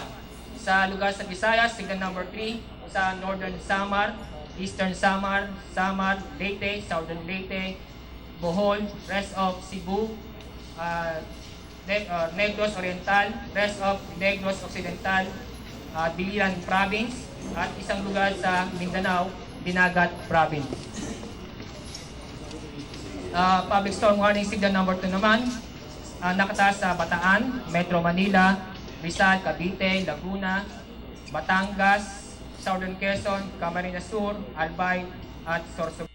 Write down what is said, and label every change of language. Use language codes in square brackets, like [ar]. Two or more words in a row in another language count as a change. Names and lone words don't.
[tl] Sa lugar sa Visayas, [en] signal number [tl] 3 sa Northern Samar, Eastern Samar, Samar, Leyte, Southern Leyte, Bohol, [en] rest of [tl] Cebu, Negros Oriental, [en] rest of [tl] Negros Occidental, Biliran Province, at isang lugar sa Mindanao, Dinagat Province. [en] Public storm warning signal number [tl] 2 naman, nakataas sa Bataan, Metro Manila, Rizal, Cavite, Laguna, Batangas, Southern Quezon, Camarines Sur, Albay, at Sorsogon.